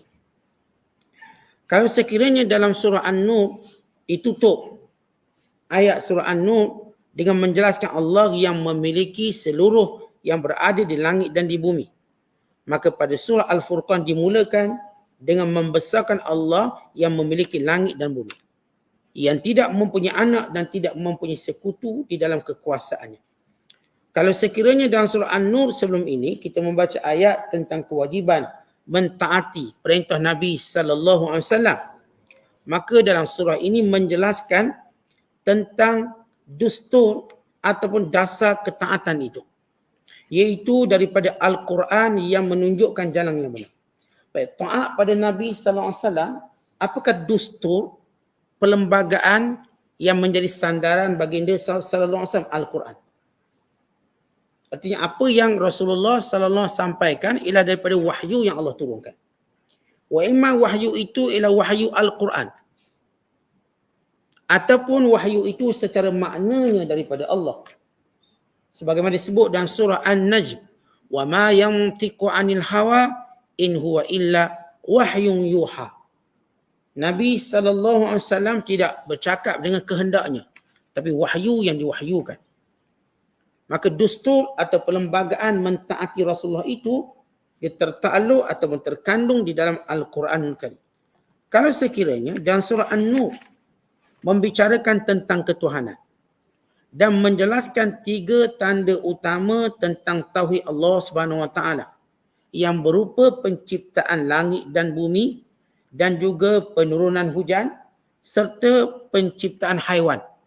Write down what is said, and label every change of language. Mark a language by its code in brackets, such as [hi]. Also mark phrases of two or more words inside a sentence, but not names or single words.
[ms] Kalau sekiranya dalam surah An-Nur ditutup ayat surah An-Nur dengan menjelaskan Allah yang memiliki seluruh yang berada di langit dan di bumi, maka pada surah Al-Furqan dimulakan dengan membesarkan Allah yang memiliki langit dan bumi, yang tidak mempunyai anak dan tidak mempunyai sekutu di dalam kekuasaannya. Kalau sekiranya dalam surah An-Nur sebelum ini kita membaca ayat tentang kewajiban mentaati perintah Nabi [ar] صلى الله عليه وسلم, [ms] maka dalam surah ini menjelaskan tentang dustur ataupun dasar ketaatan itu, iaitu daripada Al-Quran yang menunjukkan jalan yang benar. Baik, taat pada Nabi [ar] صلى الله عليه وسلم, [ms] apakah dustur perlembagaan yang menjadi sandaran baginda [ar] صلى الله عليه وسلم? [ms] Al-Quran. Artinya apa yang Rasulullah [ar] صلى الله عليه وسلم [ms] sampaikan ialah daripada wahyu yang Allah turunkan. [ar] وإما [ms] wahyu itu ialah wahyu Al-Quran, ataupun wahyu itu secara maknanya daripada Allah. Sebagaimana disebut dalam surah An-Najm, [ar] وما ينطق عن الهوى إن هو إلا وحي يوحى. [ms] Nabi [ar] صلى الله عليه وسلم [ms] tidak bercakap dengan kehendaknya, tapi wahyu yang diwahyukan. Maka dustur atau perlembagaan mentaati Rasulullah itu dia tertakluk ataupun terkandung di dalam [ar] القرآن الكريم. [ms] Kalau sekiranya dalam surah An-Nur membicarakan tentang ketuhanan dan menjelaskan 3 tanda utama tentang tauhid Allah [ar] سبحانه وتعالى [ms] yang berupa penciptaan langit dan bumi dan juga penurunan hujan serta penciptaan haiwan.